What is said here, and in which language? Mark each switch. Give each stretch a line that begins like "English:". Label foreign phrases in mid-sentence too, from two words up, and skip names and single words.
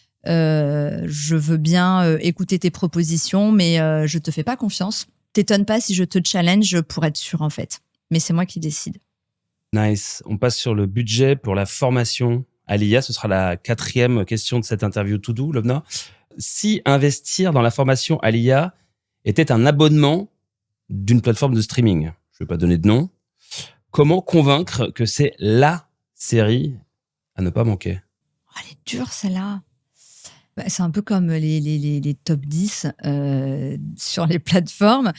French: Je veux bien écouter tes propositions, mais je te fais pas confiance. T'étonne pas si je te challenge pour être sûr en fait. Mais c'est moi qui décide. Nice. On passe sur le budget pour la formation à l'IA. Ce sera la 4e question de cette interview
English: to do,
French: Lobna. Si investir dans la formation à l'IA était un abonnement d'une plateforme de streaming, je ne vais pas donner de nom, comment convaincre que c'est la série à ne pas manquer? Oh, elle est dure celle-là. C'est un peu comme les top 10 sur les plateformes.